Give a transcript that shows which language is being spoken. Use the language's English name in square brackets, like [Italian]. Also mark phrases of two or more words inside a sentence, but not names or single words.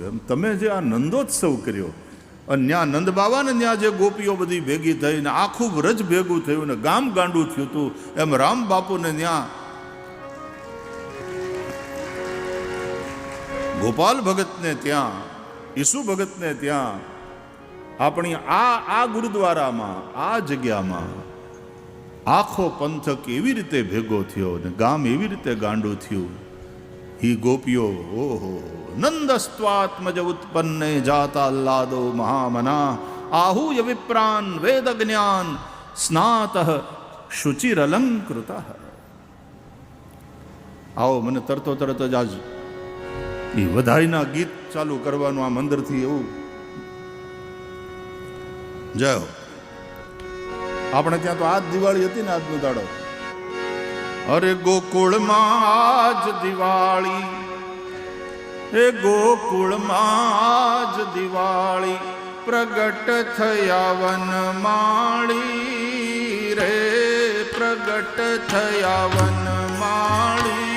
[Gujarati] એમ તમે જે આ નંદોત્સવ કર્યો અને ત્યાં નંદ બાવાને ત્યાં જે ગોપીઓ બધી ભેગી થઈને આખું વ્રજ ભેગું થયું ને ગામ ગાંડું થયું હતું, એમ રામ બાપુને ત્યાં ગોપાલ ભગતને ત્યાં ઈસુ ભગતને ત્યાં આપણી આ ગુરુદ્વારામાં આ જગ્યામાં આખો પંથક એવી રીતે ભેગો થયો ને ગામ એવી રીતે ગાંડું થયું. [Sanskrit] ही गोपियो ओहो नंदस्त्वात्मज उत्पन्ने जाताल्लादो महामना आहूय विप्रान वेद ज्ञान स्नात शुचिरलंकृत. [Gujarati] आओ મને તરતો તરત જ આજ એ વધાઈના ગીત ચાલુ કરવાનું આ મંદિરથી એવું. જય હો. આપણે ત્યાં તો આજ દિવાળી હતી ને, આજનો દાડો. અરે ગોકુળમાં આજ દિવાળી, એ ગોકુળમાં આજ દિવાળી, પ્રગટ થયા વનમાળી રે, પ્રગટ થયા વનમાળી.